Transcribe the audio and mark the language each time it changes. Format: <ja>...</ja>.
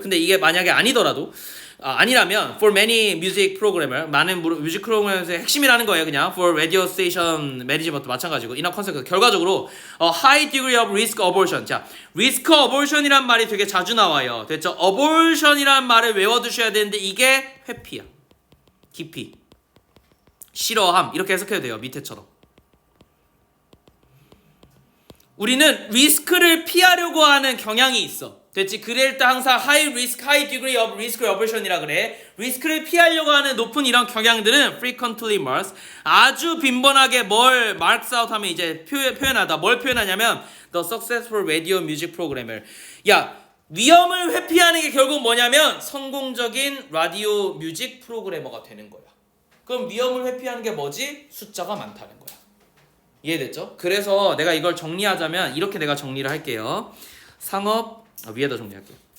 <ko>근데 이게 만약에 아니더라도 아니라면</ko> <en>for many music programmer</en> <ko>많은 뮤직 프로그래머의 핵심이라는 거예요.</ko> <en>그냥 for radio station management도</en> <ko>마찬가지고 이런 컨셉 결과적으로</ko> <en>high degree of risk aversion.</en> <ko>자, risk aversion이란 말이 되게 자주 나와요. 됐죠? aversion이란 말을 외워두셔야 되는데 이게 회피야. 기피, 싫어함 이렇게 해석해도 돼요. 밑에처럼. 우리는 리스크를 피하려고 하는 경향이 있어. 됐지? 그럴 때 항상</ko> <en>high degree of risk aversion</en> <ko>이라 그래. 리스크를 피하려고 하는 높은 이런 경향들은</ko> <en>frequently marks.</en> <ko>아주 빈번하게 뭘 marks out 하면 이제 표현하다. 뭘 표현하냐면</ko> <en>the successful radio music programmer.</en> <ko>야, 위험을 회피하는 게 결국 뭐냐면 성공적인 라디오 뮤직 프로그래머가 되는 거야. 그럼 위험을 회피하는 게 뭐지? 숫자가 많다는 거야. 이해됐죠? 그래서 내가 이걸 정리하자면 이렇게 내가 정리를 할게요. 위에다 정리할게요.</ko>